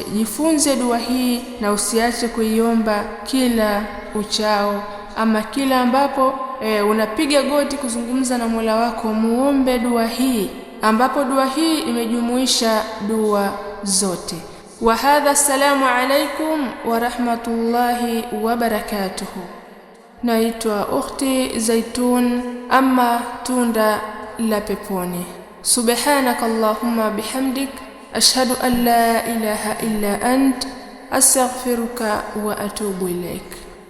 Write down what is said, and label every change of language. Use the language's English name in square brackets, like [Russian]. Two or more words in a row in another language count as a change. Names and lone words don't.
[Swahili] Jifunze dua hii na usiache kuiomba kila uchao ama kila ambapo unapiga goti kuzungumza na Mola wako, muombe dua hii, ambapo dua hii imejumuisha dua zote. [Arabic] وهذا، السلام عليكم ورحمة الله وبركاته. [Swahili] Naitwa Ukhti Zaitun ama tunda la peponi. [Arabic] سبحانك اللهم وبحمدك، أشهد أن لا إله إلا أنت، أستغفرك وأتوب إليك.